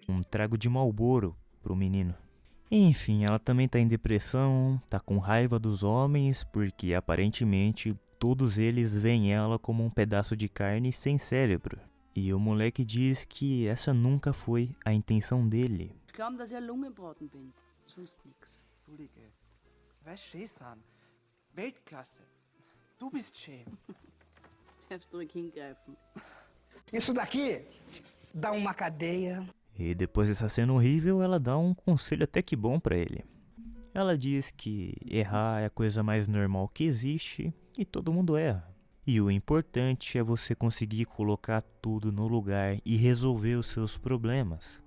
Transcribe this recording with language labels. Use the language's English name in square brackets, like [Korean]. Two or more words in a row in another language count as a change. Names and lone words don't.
[Portuguese] um trago de Marlboro pro menino. Enfim, ela também tá em depressão, tá com raiva dos homens, porque aparentemente todos eles veem ela como um pedaço de carne sem cérebro. E o moleque diz que essa nunca foi a intenção dele. [German] Glauben, dass ich ein Lungenbraten bin. Sonst nix. Entschuldige. Was Schäßan? Weltklasse. Du bist schön. Darfst ruhig hingreifen. [Portuguese] Isso daqui dá uma cadeia. E depois dessa cena horrível, ela dá um conselho até que bom pra ele. Ela diz que errar é a coisa mais normal que existe e todo mundo erra. E o importante é você conseguir colocar tudo no lugar e resolver os seus problemas.